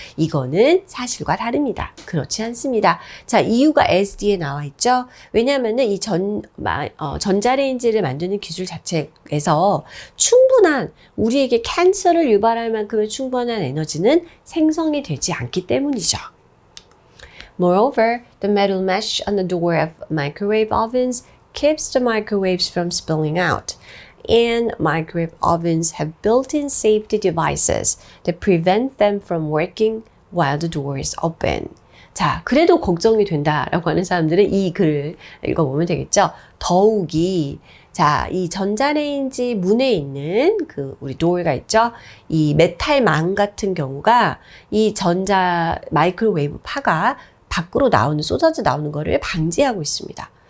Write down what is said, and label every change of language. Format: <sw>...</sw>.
<ko>이거는 사실과 다릅니다. 그렇지 않습니다. 자, 이유가 SD에 나와 있죠? 왜냐면은 이 전자레인지를 만드는 기술 자체에서 충분한, 우리에게 캔서를 유발할 만큼의 충분한 에너지는 생성이 되지 않기 때문이죠.</ko> <en>Moreover, the metal mesh on the door of microwave ovens keeps the microwaves from spilling out. And microwave ovens have built-in safety devices that prevent them from working while the door is open.</en> <ko>자, 그래도 걱정이 된다라고 하는 사람들은 이 글을 읽어보면 되겠죠. 더욱이 자, 이 전자레인지 문에 있는 그 우리 door가 있죠? 이 메탈망 같은 경우가 이 전자 마이크로웨이브 파가 밖으로 쏟아져 나오는 거를 방지하고 있습니다.</ko>